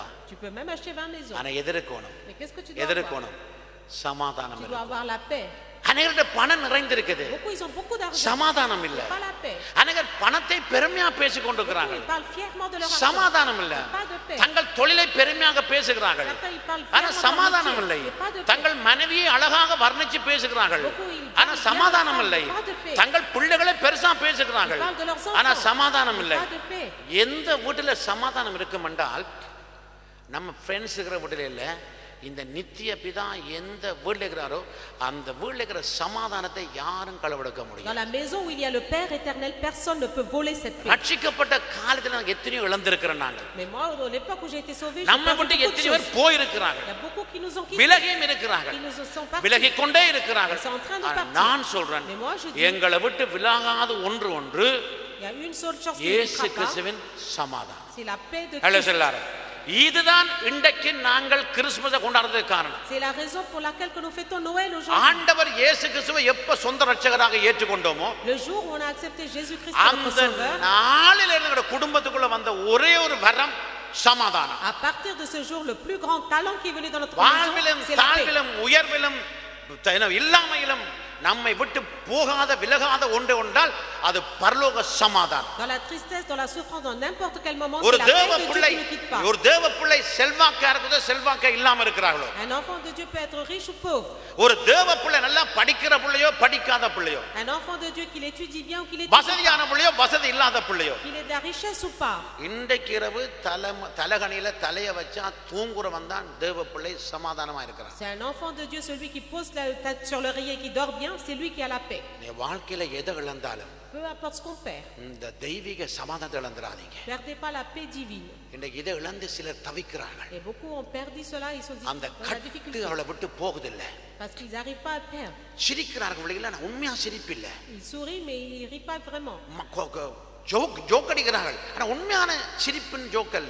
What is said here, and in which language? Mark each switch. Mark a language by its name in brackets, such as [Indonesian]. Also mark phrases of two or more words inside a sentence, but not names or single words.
[French] Tu peux même acheter 20 maisons. [Tamil] ஆனா எதிர்க்கணும். [French] Mais qu'est-ce que tu dois avoir? [Tamil] எதிர்க்கணும் சமாதானம் [French] Tu dois [Tamil] இல்லை. [French] avoir la paix. [Tamil] அநேகருடைய பணம் நிறைந்திருக்குது. [French] Beaucoup, ils ont beaucoup d'argent. [Tamil] சமாதானம் இல்ல. [French] Pas la paix. [Tamil] அநேகர் பணத்தை பெருமையா பேசிக் கொண்டிருக்கிறாங்க. [French] Ils parlent fièrement de leur argent. [Tamil] சமாதானம் இல்ல. [French] Pas de paix. [Tamil] தங்கள் தொழிலை பெருமையாக பேசுகிறார்கள். [French] Certains, ils parlent [Tamil] ஆனா [French] fièrement [Tamil] சமாதானம் [French] de leur [Tamil] இல்லை. [French] métier. Pas de paix. [Tamil] தங்கள் மனைவியை அழகாக வர்ணிச்சு பேசுகிறார்கள். [French] Beaucoup, ils [Tamil] ஆனா [French] parlent [Tamil] சமாதானம் [French] bien de [Tamil] இல்லை. [French] leur femme. Pas de paix. [Tamil] தங்கள் பிள்ளைகளை பெருசா பேசுகிறார்கள். [French] Ils parlent de leurs enfants. [Tamil] ஆனா சமாதானம் இல்லை. [French] Pas de paix. [Tamil] எந்த வீட்டுல சமாதானம் இருக்கும் என்றால் நம்ம ஃப்ரெண்ட்ஸ் இருக்கிற வீட்டுல இல்ல, இந்த நித்திய பிதா எந்த வீட்டில் இருக்கிறாரோ அந்த வீட்டில் இருக்கிற சமாதானத்தை யாரும் களவெடுக்க முடியும். [French] Dans la maison où il y a le Père éternel, personne ne peut voler cette paix. [Tamil] ரட்சிக்கப்பட்ட காலத்துல நாங்க எத்தனையோ இழந்திருக்கிறோம். நாங்க [French] Mais moi, à l'époque où j'ai été sauvé, j'ai [Tamil] நம்ம [French] perdu [Tamil] விட்டு [French] beaucoup de [Tamil] எத்தனையோ பேர் [French] choses. [Tamil] போயிருக்கிறாங்க. [French] Il y a beaucoup qui nous ont quittés. [Tamil] விலகியும் இருக்கிறார்கள். [French] Qui nous sont partis. [Tamil] விலகி கொண்டே இருக்கிறார்கள். [French] Ils sont en train de [Tamil] ஆனா [French] partir. [Tamil] நான் சொல்றேன், [French] Mais moi, je dis, [Tamil] எங்களை விட்டு விலகாத ஒன்று [French] il y a une seule chose qui ne [Tamil] இயேசு [French] quittera pas, [Tamil] கிறிஸ்துவின் சமாதானம். [French] c'est la paix de [Tamil] ஹலோ [French] Christ. [Tamil] சொல்லாரு இதுதான் இன்றைக்கு நாங்கள் கிறிஸ்துமஸை கொண்டாடுறதுக்கு காரணம். [French] C'est la raison pour laquelle que nous fêtons Noël aujourd'hui. [Tamil] ஆண்டவர் இயேசு கிறிஸ்துவை எப்ப சொந்த ரட்சகராக ஏற்றுக்கொண்டோமோ [French] Le jour où on a accepté Jésus-Christ comme notre [Tamil] அந்த [French] sauveur, [Tamil] நாளில் எங்களுடைய குடும்பத்துக்குள்ள வந்த ஒரே ஒரு வரம் சமாதானம். [French] à partir de ce jour, le plus grand talent qui est venu dans notre maison, [Tamil] வாழ்விலும் [French] c'est la paix. [Tamil] தாழ்விலும் உயர்விலும் இல்லாமையிலும் நம்மை விட்டு போகாத விலகாத ஒன்று ஒன்றால் அது பரலோக சமாதானம். [French] Dans la tristesse, dans la souffrance, dans n'importe quel moment, [Tamil] ஒரு [French] c'est la [Tamil] தேவ [French] paix de Dieu [Tamil] பிள்ளை [French] qui ne quitte pas. [Tamil] ஒரு தேவ பிள்ளை செல்வாக்கா இருக்குதோ செல்வாக்கா இல்லாம இருக்கிறார்களோ, [French] Un enfant de Dieu peut être riche ou pauvre. [Tamil] ஒரு தேவ பிள்ளை நல்லா படிக்கிற பிள்ளையோ படிக்காத பிள்ளையோ, [French] Un enfant de Dieu qu'il étudie bien ou qu'il étudie [Tamil] வசதியான பிள்ளையோ வசதி இல்லாத பிள்ளையோ, [French] qu'il ait de la richesse ou pas. [Tamil] இன்றைக்கு இரவு தலகணியில தலைய வச்சா தூங்குறவன் தான் தேவ பிள்ளை சமாதானமா இருக்கிறான். [French] C'est un enfant de Dieu, celui qui pose la tête sur l'oreiller et qui dort bien, c'est lui qui a la paix. [Tamil] நீ வாழ்க்கையில எதை இழந்தாலும் [French] Peu importe ce qu'on perd, [Tamil] இந்த தெய்வீக சமாதானத்தை இழந்துடாதீங்க. [French] perdez pas la paix divine. [Tamil] இன்றைக்கு இதை இழந்து சிலர் தவிக்கிறார்கள். [French] Et beaucoup ont perdu cela, ils sont [Tamil] அந்த [French] dans la [Tamil] கட்டு [French] difficulté [Tamil] அவளை விட்டு போகுதில்லை. [French] parce qu'ils n'arrivent pas à perdre. [Tamil] சிரிக்கிறார்கள் பிள்ளைகள், ஆனா உண்மையா சிரிப்பில்லை. [French] Ils sourient mais ils ne rient pas vraiment. [Tamil] ஜோக் அடிக்கிறார்கள், ஆனா உண்மையான சிரிப்பின் ஜோக் அல்ல.